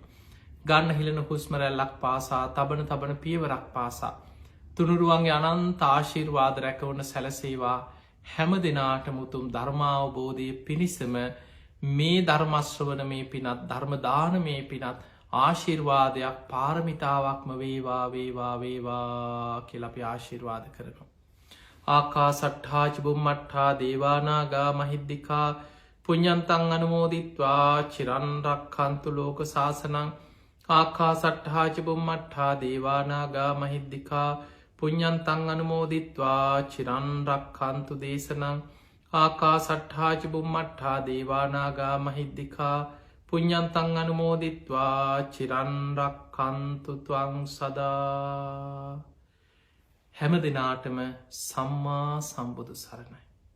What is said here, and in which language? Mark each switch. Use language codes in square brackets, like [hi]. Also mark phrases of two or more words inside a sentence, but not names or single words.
[si] ගන්න හිලන හුස්ම රැල්ලක් පාසා තබන පියවරක් පාසා තුනුරුවන්ගේ අනන්ත ආශිර්වාද රැකවන සැලසේවා. හැම දෙනාටම උතුම් ධර්මාවබෝධය පිණිසම මේ ධර්මශ්‍රවන මේ පිනත් ධර්මදාන මේ පිනත් ආශිර්වාදයක් පාරමිතාවක්ම වේවා කියලා අපි ආශිර්වාද කරනවා. [pi] ආකා සට්ඨාච බුම්මට්ඨා දේවානාගා මහිද්దికා පුඤ්ඤන්තං අනුමෝදිත්වා චිරන් රක්ඛන්තු ලෝක සාසනං. ආකා සට්ඨාච බුම්මට්ඨා දේවානාගා මහිද්దికා පුඤ්ඤන්තං අනුමෝදිත්වා චිරන් රක්ඛන්තු දේශනං. ආකා සට්ඨාච බුම්මට්ඨා දේවානාගා මහිද්దికා පුඤ්ඤන්තං අනුමෝදිත්වා චිරන් රක්ඛන්තු ත්වං සදා. [si] හැම දිනාටම සම්මා සම්බුදු සරණයි.